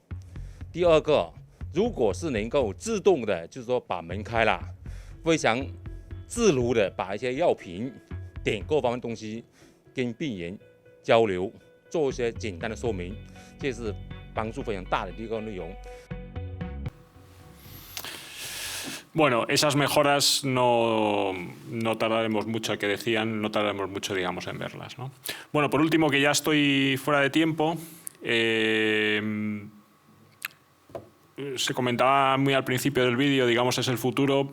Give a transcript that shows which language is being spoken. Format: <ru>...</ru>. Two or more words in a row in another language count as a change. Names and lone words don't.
<zh>第二个，如果是能够自动的，就是说把门开了，非常自如的把一些药品、点各方面东西跟病人交流，做一些简单的说明，这是帮助非常大的一个内容。</zh> <es>Bueno, esas mejoras no tardaremos mucho, que decían, no tardaremos mucho, digamos, en verlas, ¿no? Bueno, por último, que ya estoy fuera de tiempo, se comentaba muy al principio del vídeo, digamos, es el futuro.</es>